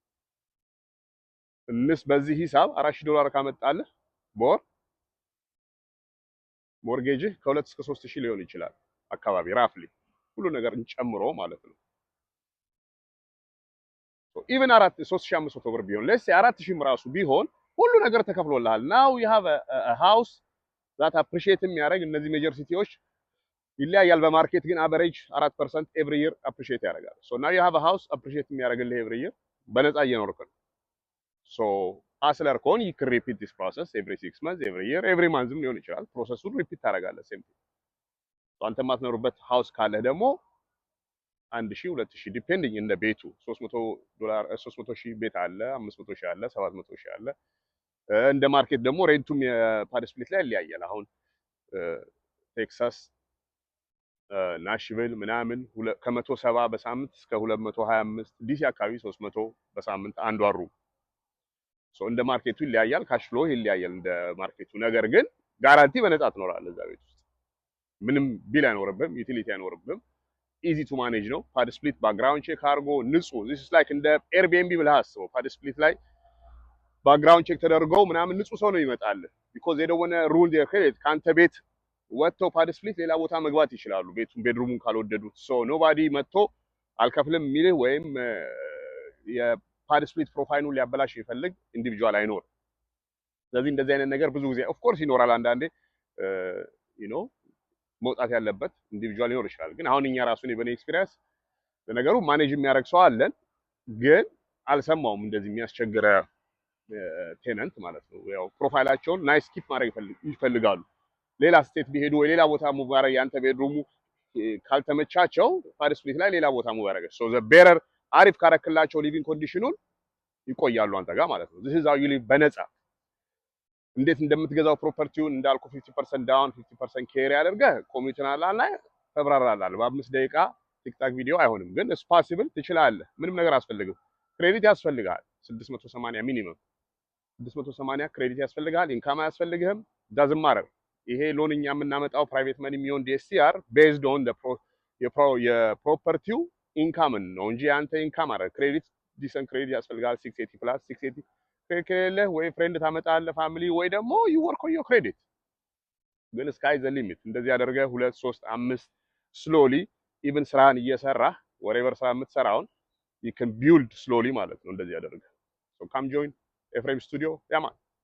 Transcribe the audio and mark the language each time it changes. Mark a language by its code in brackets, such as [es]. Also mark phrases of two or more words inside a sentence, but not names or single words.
[am] እንስ በዚህ ሂሳብ $4,000 ካመጣልህ በወር ሞርጌጅ ከ2 እስከ 3,000 ሊሆን ይችላል አካባቢ ራፍሊ ሁሉ ነገር እንጨምሮ ማለት ነው [en] so even [am] 3,500 ብር ቢሆን ለስ 4,000 ራሱ ቢሆን ሁሉ ነገር ተከፍሎልሃል [en] now you have a house that appreciate [am] የሚያደርግ እነዚህ ሜጀር ሲቲዎች ይለያያል በማርኬት ግን አቨሬጅ 4% [en] every year [am] appreciate ያደርጋል [en] so now you have a house appreciate [am] የሚያደርግልህ [en] every year [am] በነፃ እየኖርክ ነው [en] so hustler [am] ከሆን [en] you can repeat this process every 6 months every year every month [am] ሊሆን ይችላል ፕሮሰሱን ሪፒት ታደርጋለህ ሴም አንተ ማትኖርበት ሃውስ ካለ ደግሞ 1,000 2,000 ዲፔንዲንግ እንደ ቤቱ $300 300,000 ቤት አለ 500,000 አለ 700,000 አለ እንደ ማርኬት ደግሞ ሬንቱም የፓድ ስፕሊት ላይ ይለያያል አሁን ቴክሳስ ናሽቪል ምናምን ከ170 በሳምንት እስከ 225 ዲሲ አካባቢ 300 በሳምንት አንዱ አሩ ሶ እንደ ማርኬቱ ይለያያል [en] cash flow [am] ይለያያል እንደ ማርኬቱ ነገር ግን ጋራንቲ በነፃ ትኖራለህ እዛ ቤት ውስጥ ምንም ቢል አይኖርብህም ዩቲሊቲ አይኖርብህም [en] easy to manage [am] ነው ፓድ ስፕሊት [en] background check [am] አድርጎ ንጹህ [en] this is like [am] እንደ ኤርቢኤንቢ ብለህ አስበው ፓድ ስፕሊት ላይ [en] background check [am] ተደርገው ምናምን ንጹህ ሰው ነው ይመጣል [en] because they don't want to ruin their credit [am] ካንተ ቤት ወጥተው ፓድ ስፕሊት ሌላ ቦታ መግባት ይችላሉ ቤድሩሙን ካልወደዱት [en] so nobody [am] መጥቶ አልከፍልም የሚልህ ወይም የፓድ ስፕሊት ፕሮፋይሉን ሊያበላሽ ይፈልግ ኢንዲቪጁዋል አይኖር ስለዚህ እንደዚህ አይነት ነገር ብዙ ጊዜ [en] of course [am] ይኖራል አንዳንዴ [en] you know [am] መውጣት ያለበት ኢንዲቪጁዋል ሊኖር ይችላል ግን አሁን እኛ ራሱን በኔ ኤክስፒሪየንስ ለነገሩ ማኔጅ የሚያደርግ ሰው አለን ግን አልሰማውም እንደዚህ የሚያስቸግረ ቴነንት ማለት ነው ያው ፕሮፋይላቸውን [en] nice keep [am] ማድረግ ይፈልጋሉ ሌላ ስቴት ቢሄዱ ወይ ሌላ ቦታ ሙቭ ማድረግ ያንተ ቤድሩሙ ካልተመቻቸው ፓድ ስፕሊት ላይ ሌላ ቦታ ሙቭ ያደርጋል [en] so the better [am] አሪፍ ካረክላቸው ሊቪንግ ኮንዲሽኑን ይቆያሉ አንተ ጋር ማለት ነው [en] this is how you live [am] በነፃ እንዴት እንደምትገዛው ፕሮፐርቲውን እንዳልኩ 50% ዳውን 50% ኬሪ አድርገህ ኮሚሽናል ላይ ተብራራላል በ5 ደቂቃ ቲክታክ ቪዲዮ አይሆንም ግን [en] it's possible [am] ትችላለህ ምንም ነገር አስፈልግም ክሬዲት ያስፈልጋል 680 ሚኒመም 680 ክሬዲት ያስፈልጋል። ኢንካም አያስፈልግህም። [en] doesn't matter። [am] ይሄ ሎን እኛ የምናመጣው [en] private money [am] የሚሆን ዲኤስሲአር [en] based on [am] የፕሮፐርቲው ኢንካምን ነው እንጂ አንተ ኢንካም አረ ክሬዲት [en] decent credit [am] ያስፈልጋል። 680 ፕላስ 680 ከሌለ ወይ ፍሬንድ ታመጣለህ ፋሚሊ ወይ ደግሞ [en] you work on your credit። [am] ግን [en] sky the limit [am] እንደዚህ ያደርገህ 2 3 5 [en] slowly even [am] ስራን እየሰራህ ወሬቨር ስራ የምትሰራውን [en] you can build slowly [am] ማለት ነው። እንደዚህ ያደርገህ [en] so come join [am] ኤፍሬም ስቱዲዮ ያማ